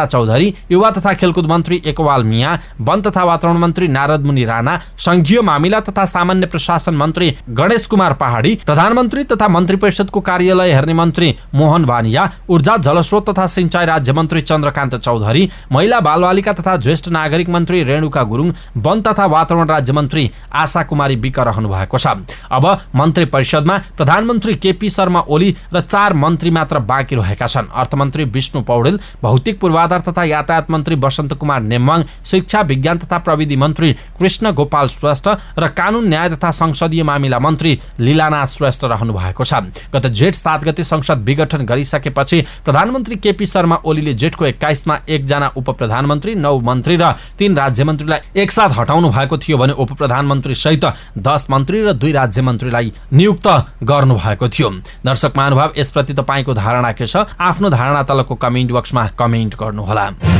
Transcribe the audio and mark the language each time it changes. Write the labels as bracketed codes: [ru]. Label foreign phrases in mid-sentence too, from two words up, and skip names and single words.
[ne] चौधरी, युवा तथा खेलकुद मन्त्री एकवाल मिया, वन तथा वातावरण मन्त्री नारद मुनि राणा, संघीय मामिला तथा सामान्य प्रशासन मन्त्री गणेश कुमार पहाडी, प्रधानमन्त्री तथा मन्त्री परिषदको कार्यालय हेर्ने मन्त्री मोहन भानिया, ऊर्जा जलस्रोत तथा सिंचाई राज्य मन्त्री चन्द्रकान्त चौधरी, महिला बालबालिका तथा ज्येष्ठ नागरिक मन्त्री रेणुका गुरुङ, वन तथा वातावरण राज्य मन्त्री आशा कुमारी विक रहनु भएको छ। अब मन्त्री परिषदमा प्रधानमन्त्री केपी शर्मा ओली र 4 मन्त्री मात्र बाँकी रहेका छन्। अर्थमन्त्री विष्णु पौडेल, भौतिक पूर्वाधार पूर्वाधार तथा यातायात मन्त्री वसन्त कुमार नेम्बाङ, शिक्षा विज्ञान तथा प्रविधि मन्त्री कृष्ण गोपाल श्रेष्ठ र कानून न्याय तथा संसदीय मामिला मन्त्री लीलानाथ श्रेष्ठ रहनु भएको छ। गत जेठ 7 गते संसद विघटन गरिसकेपछि प्रधानमन्त्री केपी शर्मा ओलीले जेठको 21 मा 1 जना उप प्रधानमन्त्री, 9 मन्त्री र 3 राज्य मन्त्रीलाई एकसाथ हटाउनु भएको थियो भने उप प्रधानमन्त्री सहित 10 मन्त्री र 2 राज्य मन्त्रीलाई नियुक्त गर्नु भएको थियो। दर्शक महानुभाव, यसप्रति तपाईको धारणा के छ? आफ्नो धारणा तलको [en] comment box [ne] कमेन्ट गर्नुहोला।